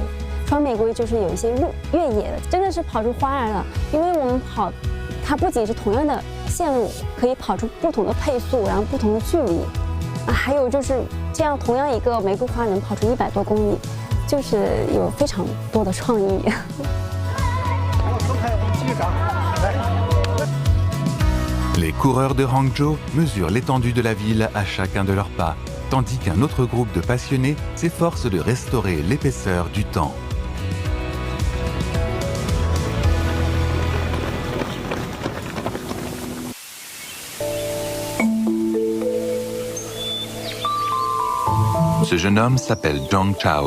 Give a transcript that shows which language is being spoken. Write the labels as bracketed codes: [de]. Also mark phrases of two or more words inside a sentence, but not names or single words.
[zh] 双玫瑰就是有一些越野的，真的是跑出花来了。因为我们跑，它不仅是同样的线路，可以跑出不同的配速，然后不同的距离，还有就是这样，同样一个玫瑰花能跑出100多公里，就是有非常多的创意。 [fr] Les coureurs de Hangzhou mesurent l'étendue de la ville à chacun de leurs pas, tandis qu'un autre groupe de passionnés s'efforce de restaurer l'épaisseur du temps. Ce jeune homme s'appelle Zhang Chao.